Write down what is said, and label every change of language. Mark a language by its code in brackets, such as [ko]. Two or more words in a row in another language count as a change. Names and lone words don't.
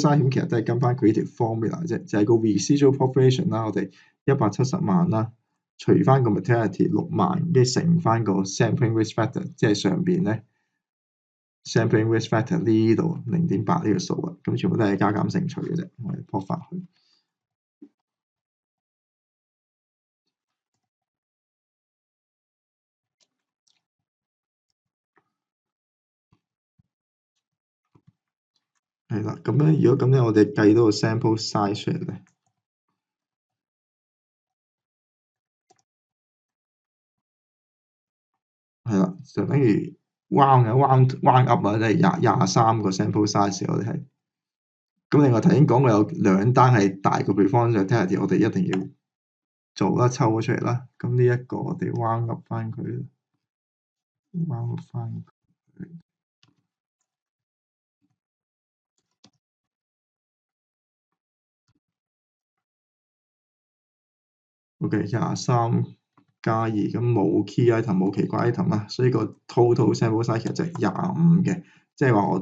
[yue] size 咁其實都係跟翻佢呢條 formula 啫，就係個 [en] residual population [yue] 啦，我哋170萬啦，除翻個 materiality 6萬，跟住乘翻個 [en] sampling risk factor， [yue] 即係上邊咧 [en] sampling risk factor [yue] 呢度0.8呢個數啊，咁全部都係加減乘除嘅啫，我哋撲翻去。係啦，咁樣如果咁樣，我哋計到個 [en] sample size [yue] 出嚟咧，係啦，就等於 [en] round up [yue] 啊，即係23個 [en] sample size [yue] 我哋係。咁另外頭先講過有2單係大過 [en] performance materiality， [yue] 我哋一定要做啦，抽咗出嚟啦。咁呢一個我哋 [en] round up [yue] 翻佢， [en] round up [yue] 翻。 OK，23+2咁冇 [en] key item [yue] 冇奇怪 item 啦，所以個 [en] total sample size [yue] 其實就係25嘅，即係話